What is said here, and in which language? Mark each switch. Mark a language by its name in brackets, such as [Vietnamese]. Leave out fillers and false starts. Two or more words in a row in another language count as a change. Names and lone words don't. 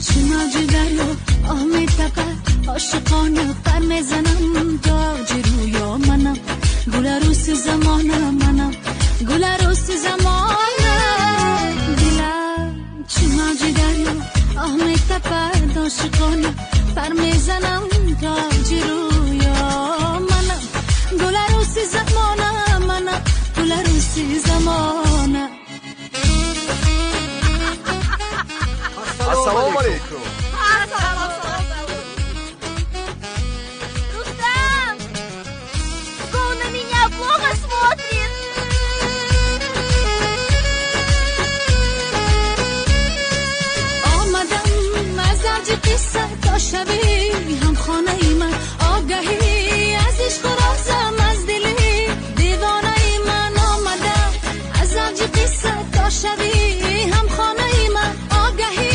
[Persian] چه موج دریا آه میتپد عاشقانه پر میزنم تاج رویا منم گل عروس زمانه منم گل عروس زمانه دلم چه موج دریا آه میتپد عاشقانه پر میزنم تاج رویا منم گل عروس زمانه منم گل عروس زمانه [Arabic] السلام علیکم. [Russian] Рустам! Он на меня плохо смотрит! [Persian] آمدم از اوج قصه تا شبی هم خانه ای من آگهی از عشق و رازم از دلی دیوانه ای من آمدم از اوج قصه تا شبی هم خانه ای من آگهی